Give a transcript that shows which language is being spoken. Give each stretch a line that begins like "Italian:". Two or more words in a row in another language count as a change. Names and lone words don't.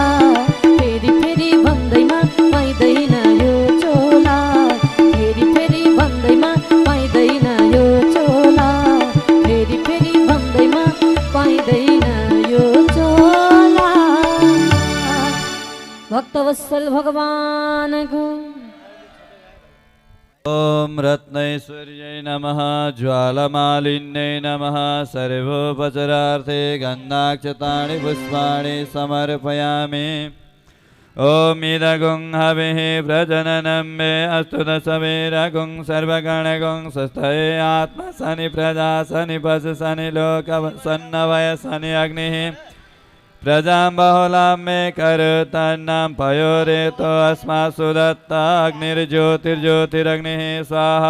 Nepali: फेरि फेरि भन्दैमा पाइँदैन यो चोला। फेरि फेरि भन्दैमा पाइँदैन यो चोला। फेरि फेरि भन्दैमा पाइँदैन यो चोला। भक्तवत्सल भगवानको।
Sanskrit: ओम रत्नैश्वर्यै नमः। ज्वालमालिन्यै नमः। सर्वोपचारार्थे गन्धाक्षतानि पुष्पाणि समर्पयामि। ओम इदगुं हविः प्रजननं मे अस्तु दशवीरगुं सर्वगणगुं स्वस्थये आत्मा शनि प्रजा शनि पशु शनि लोक सन्नवय शनि अग्निः प्रजां बहुलां मे करतन्नां पयोरेतो अस्मासु दत्ता अग्निर्ज्योतिर्ज्योतिरग्निः स्वाहा।